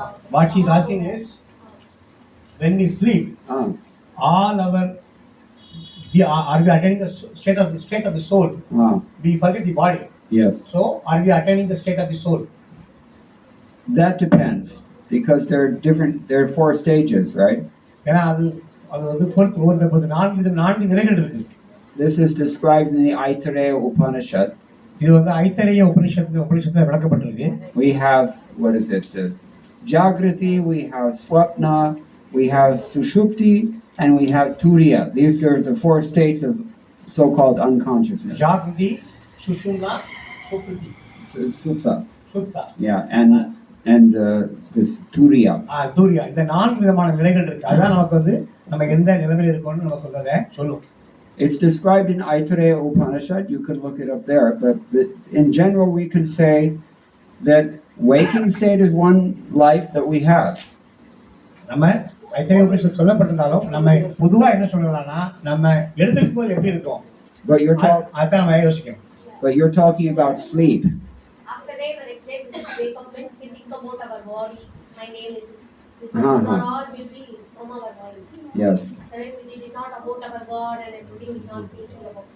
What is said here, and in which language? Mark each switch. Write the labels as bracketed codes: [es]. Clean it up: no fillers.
[en] What she's asking is, when we sleep, all our are we attaining the state of the soul? We forget the body. Yes. So are we attaining the state of the soul? That depends, because there are 4 stages, right? [ta] ஏன்னா அது வந்து பொறுத்து நான்கு நிலைகள் இருக்கு. [en] This is described in the Aitareya Upanishad. [ta] இது வந்து ஐத்தரேய உபனிஷத்துல விளக்கப்பட்டிருக்கு. [en] We have, what is it? Jagrati, we have Swapna, we have Sushupti, and we have Turiya. These are the 4 states of so-called unconsciousness. Jagrati, Sushumna, Sukriti. Supta. Supta. Yeah, and this Turiya. [ta] Turiya. இந்த 4 விதமான நிலைகள் இருக்கு. அதான் நமக்கு வந்து நம்ம எந்த நிலைமையில் இருக்கோம்னு நம்ம சொல்லும். [en] It's described in Aitareya Upanishad. You can look it up there. But in general, we can say that waking state is one life that we have. [ta] நம்ம ஐத்தரேய உபனிஷத் சொல்லப்பட்டிருந்தாலும் நம்ம பொதுவா என்ன சொல்லலாம்னா, நம்ம எழுந்திருக்கும் போது எப்படி இருக்கோம், அதான் நம்ம யோசிக்கணும். [en] But you're talking about sleep. After day, the next day, we wake up, means we think about our body. My name is this. We are all busy from our mind. Yes. Then we did not about our God and everything is not thinking about.